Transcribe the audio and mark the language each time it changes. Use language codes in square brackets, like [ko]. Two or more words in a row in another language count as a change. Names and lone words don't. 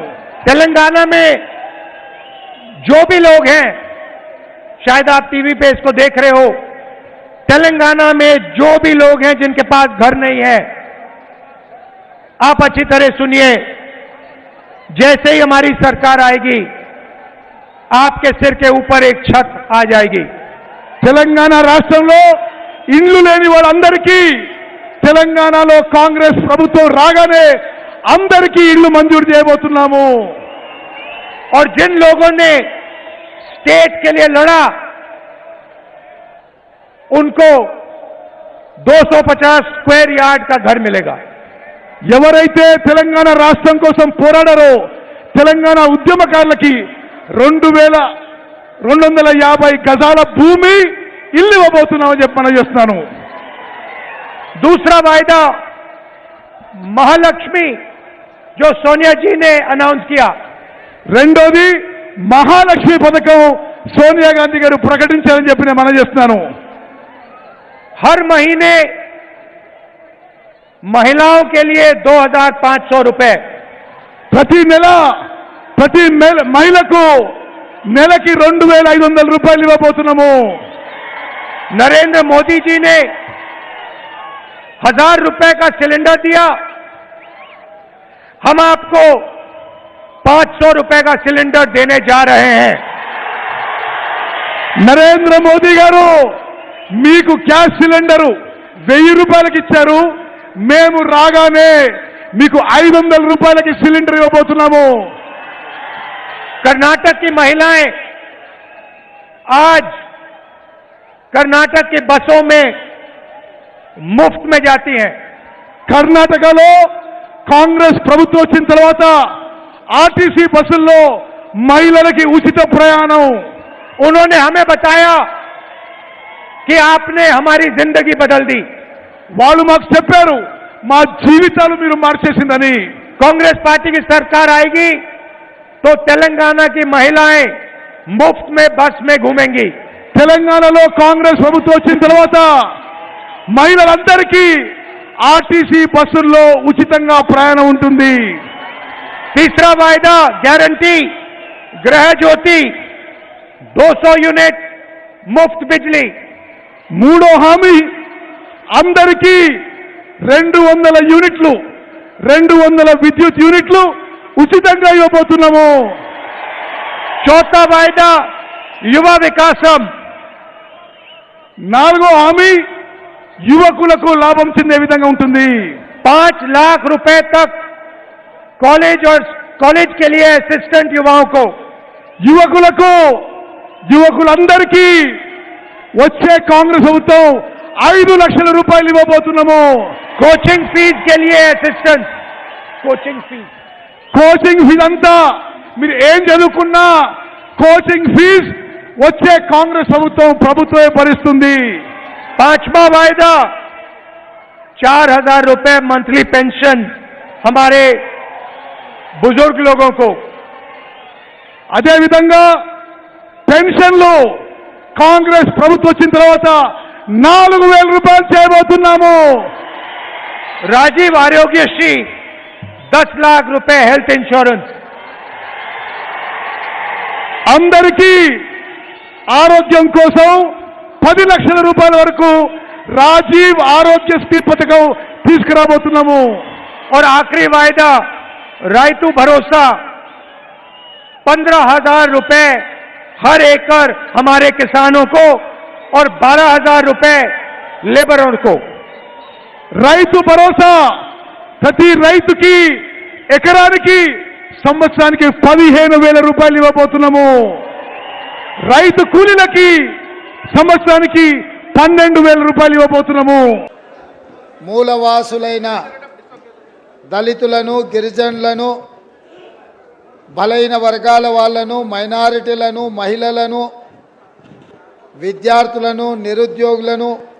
[hi] तेलंगाना में जो भी लोग हैं, शायद आप टीवी पे इसको देख रहे हो, तेलंगाना में जो भी लोग हैं जिनके पास घर नहीं है, आप अच्छी तरह सुनिए. जैसे ही हमारी सरकार आएगी, आपके सिर के ऊपर एक छत आ जाएगी. [te] తెలంగాణ రాష్ట్రంలో ఇండ్లు లేని వాళ్ళందరికీ తెలంగాణలో కాంగ్రెస్ ప్రభుత్వం రాగానే అందరికీ ఇళ్లు మంజూరు చేయబోతున్నాము. [hi] और जिन लोगों ने स्टेट के लिए लड़ा, उनको 250 [en] square yard [hi] का घर मिलेगा। [te] ఎవరైతే తెలంగాణ రాష్ట్రం కోసం పోరాడారో తెలంగాణ ఉద్యమకారులకి 2250 గజాల భూమి ఇల్లు ఇవ్వబోతున్నామని చెప్పి మనం చేస్తున్నాను. [hi] दूसरा वायदा महालक्ष्मी जो सोनिया जी ने अनाउंस किया, [te] రెండోది మహాలక్ష్మి పథకం సోనియా గాంధీ గారు ప్రకటించారని చెప్పి నేను మనం చేస్తున్నాను. [hi] हर महीने महिलाओं के लिए 2500 रुपए, [te] ప్రతి నెల ప్రతి మహిళకు నెలకి 2500 రూపాయలు ఇవ్వబోతున్నాము. [hi] नरेंद्र मोदी जी ने 1000 रुपए का सिलेंडर दिया, हम आपको 500 रुपए का सिलेंडर देने जा रहे हैं। [te] నరేంద్ర మోదీ గారు మీకు [en] gas cylinder [te] 1000 రూపాయలకి ఇచ్చారు, మేము రాగానే మీకు 500 రూపాయలకి సిలిండర్ ఇవ్వబోతున్నాము. [hi] कर्नाटक की महिलाएं आज कर्नाटक की बसों में मुफ्त में जाती हैं। [te] కర్ణాటకలో కాంగ్రెస్ ప్రభుత్వం వచ్చిన తర్వాత ఆర్టీసీ బస్సుల్లో మహిళలకి ఉచిత ప్రయాణం. [hi] उन्होंने हमें बताया कि आपने हमारी जिंदगी बदल दी। [te] వాళ్ళు మాకు చెప్పారు మా జీవితాలు మీరు మార్చేసిందని. [hi] कांग्रेस पार्टी की सरकार आएगी तो तेलंगाना की महिलाएं मुफ्त में बस में घूमेंगी। [te] తెలంగాణలో కాంగ్రెస్ ప్రభుత్వం వచ్చిన తర్వాత మహిళలందరికీ ఆర్టీసీ బస్సుల్లో ఉచితంగా ప్రయాణం ఉంటుంది. [hi] तीसरा वायदा गारंटी गृह ज्योति 200 यूनिट मुफ्त बिजली। [te] మూడో హామీ అందరికీ 200 యూనిట్లు 200 విద్యుత్ యూనిట్లు ఉచితంగా ఇవ్వబోతున్నాము. [hi] चौथा वायदा युवा विकासम, [te] నాలుగో హామీ యువకులకు లాభం చెందే విధంగా ఉంటుంది. [hi] 5 लाख रुपए तक कॉलेज और कॉलेज के लिए असिस्टेंट युवाओं को, [te] యువకులందరికీ వచ్చే కాంగ్రెస్ ప్రభుత్వం 5 లక్షల రూపాయలు ఇవ్వబోతున్నాము. [en] coaching fees [hi] के लिए असिस्टेंट, कोचिंग [te] ఫీజు అంతా మీరు ఏం చదువుకున్నా [en] coaching fee [te] వచ్చే కాంగ్రెస్ ప్రభుత్వమే భరిస్తుంది. [hi] 5वां वायदा 4000 रुपए [en] monthly pension [hi] हमारे बुजुर्ग लोगों को। [te] అదేవిధంగా పెన్షన్లు కాంగ్రెస్ ప్రభుత్వం వచ్చిన తర్వాత 4000 రూపాయలు చేయబోతున్నాము. [hi] राजीव आरोग्यश्री 10 लाख रुपए [en] health insurance. [te] అందరికీ ఆరోగ్యం కోసం 10 లక్షల రూపాయల వరకు రాజీవ్ ఆరోగ్యశ్రీ పథకం తీసుకురాబోతున్నాము. [hi] और आखिरी वायदा रायतू भरोसा 15,000 रुपए हर एकड़ हमारे किसानों को और 12,000 रुपए लेबरों को। [te] రైతు భరోసా ప్రతి రైతుకి ఎకరానికి సంవత్సరానికి 15,000 రూపాయలు ఇవ్వబోతున్నాము. రైతు కూలీలకి సంవత్సరానికి 12,000 రూపాయలు ఇవ్వబోతున్నాము. మూలవాసులైన దళితులను, గిరిజనులను, బలైన వర్గాల వాళ్ళను, మైనారిటీలను, మహిళలను, విద్యార్థులను, నిరుద్యోగులను,